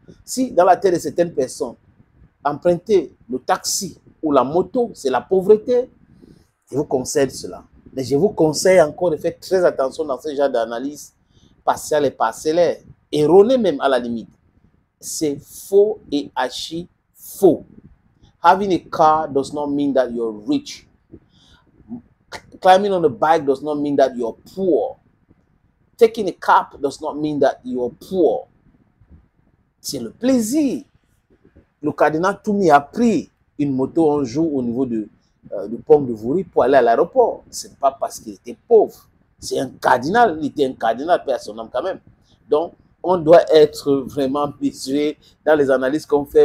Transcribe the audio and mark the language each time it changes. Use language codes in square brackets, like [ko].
[fr] Si, dans la tête de certaines personnes, emprunter le taxi ou la moto, c'est la pauvreté, je vous concède cela. Mais je vous conseille encore de faire très attention dans ce genre d'analyse partielle et parcellaire, erronée même à la limite. C'est faux et archi faux. [en] Having a car does not mean that you're rich. Climbing on a bike does not mean that you're poor. Taking a cab does not mean that you're poor. [fr] C'est le plaisir. Le cardinal Toumi a pris une moto un jour au niveau du pont de Voury pour aller à l'aéroport. Ce n'est pas parce qu'il était pauvre. C'est un cardinal. Il était un cardinal, paix à son âme quand même. Donc, on doit être vraiment mesuré dans les analyses qu'on fait.